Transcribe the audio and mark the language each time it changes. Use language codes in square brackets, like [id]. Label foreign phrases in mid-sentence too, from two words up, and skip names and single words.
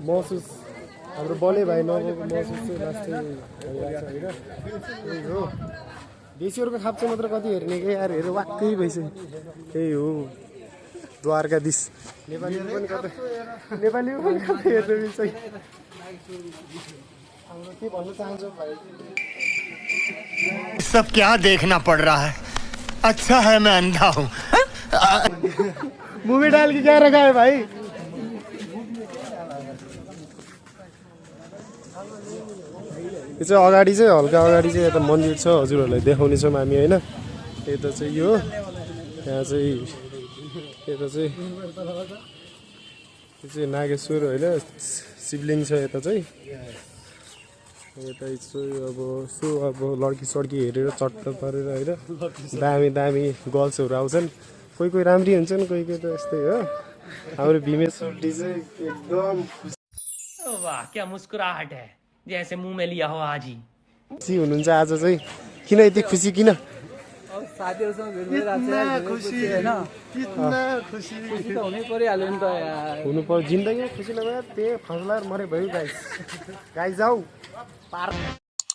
[ne] महसुस हाम्रो बले भाइ नगएको महसुस चाहिँ लास्टै भइरहेको छ होइन त्यही हो देशीहरूको खाप्चे मात्र कति हेर्ने कि यार हेरेर वाक्कै भइसक्यो त्यही हो द्वारकाधीश नेपालीहरू पनि कतै हेर्नु मिल्छ हाम्रो के भन्न चाहन्छौँ भाइ [hi] सब क्या देखना पड़ रहा है अच्छा है मैं अंधा हूँ मुभी डाल के क्या रखा है भाई [ne] यो चाहिँ अगाडि चाहिँ हल्का अगाडि चाहिँ यता मन्दिर छ हजुरहरूलाई देखाउने छौँ हामी होइन यता चाहिँ यो यहाँ चाहिँ यता चाहिँ यो चाहिँ नागेश्वर होइन शिवलिङ्ग छ यता चाहिँ यता चाहिँ अब लड्की सड्की हेरेर चट्ट पारेर होइन दामी गर्ल्सहरू आउँछन् कोही राम्री हुन्छन् कोही त यस्तै हो हाम्रो भीमे सोल्टी चाहिँ एकदम [hi] वाह क्या मुस्कुराहट है जैसे मुंह में लिया हो आज ही [ne] खुसी हुनुहुन्छ आज चाहिँ किन यति खुसी किन साथीहरूसँग भेट भइरहेको छ खुसी त हुनै परिहाल्यो नि त यार हुनु पर्यो जिन्दगीमा खुसी नभए त्यही फसलाएर मरे भयो गाइस जाऊ